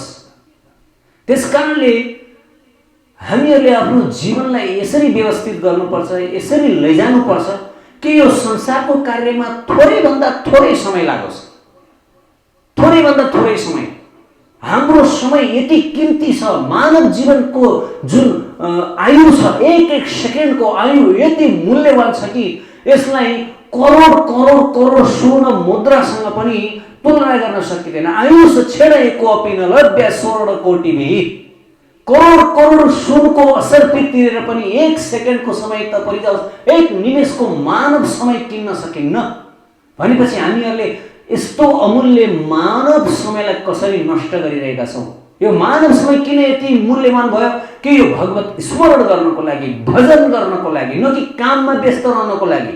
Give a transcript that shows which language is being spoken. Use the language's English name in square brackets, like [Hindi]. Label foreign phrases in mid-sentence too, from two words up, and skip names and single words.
[Nepali] त्यसकारणले हामीहरूले आफ्नो जीवनलाई यसरी व्यवस्थित गर्नुपर्छ, यसरी लैजानुपर्छ कि यो संसारको कार्यमा थोरैभन्दा थोरै समय लागोस्, थोरैभन्दा थोरै समय। हाम्रो समय यति कीमती छ, मानव जीवनको जुन आयु छ, एक एक सेकेन्डको आयु यति मूल्यवान छ कि यसलाई करोड करोड करोड स्वर्ण मुद्रासँग पनि तुलना गर्न सकिँदैन। [Sanskrit] आयुष छेडेको अपि न लभ्य स्वर्ण कोटिभिः। [Nepali] करोड करोड सुनको असर्पित तिरेर पनि एक सेकेन्डको समय त परिजाओस्, एक निमेषको मानव समय किन्न सकिन्न भनेपछि हामीहरूले यस्तो अमूल्य मानव समयलाई कसरी नष्ट गरिरहेका छौँ? यो मानव समय किन यति मूल्यवान भयो कि यो भगवत स्मरण गर्नको लागि, भजन गर्नको लागि, न कि काममा व्यस्त रहनको लागि।